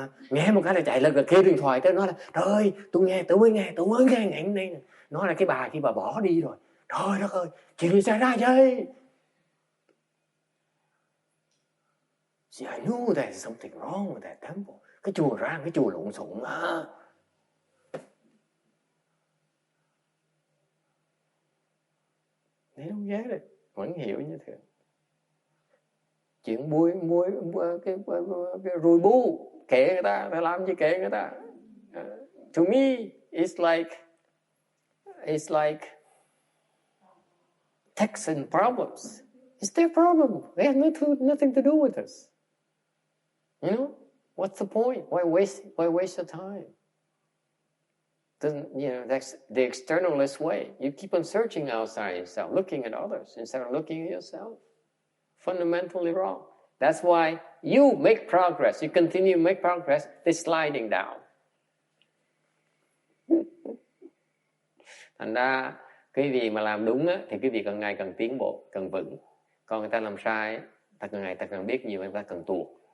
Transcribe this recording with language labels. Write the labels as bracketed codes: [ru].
[vi] Nghe một cái là chạy lên kêu điện thoại tới, nói là trời ơi, tôi mới nghe ngày hôm nay, nói là cái bà kia bà bỏ đi rồi. Trời đất ơi, chuyện gì xảy ra vậy? [en] See, I knew there's something wrong with that temple. [vi] Cái chùa lộn xộn mà. [en] They don't get it. [vi] Vẫn hiểu như thế. Chuyện mua cái rùi bu, kệ người ta, phải làm gì kệ người ta. [en] To me, it's like Texan problems. It's their problem. They have nothing to do with us. You know, what's the point? Why waste your time? That's the externalist way. You keep on searching outside yourself, looking at others instead of looking at yourself. Fundamentally wrong. That's why you make progress. You continue to make progress. They're sliding down. [vi] Thành ra cái gì mà làm đúng á, thì cái gì càng ngày càng tiến bộ, càng vững. Còn người ta làm sai, ta càng ngày ta càng biết nhiều, người ta càng tuột.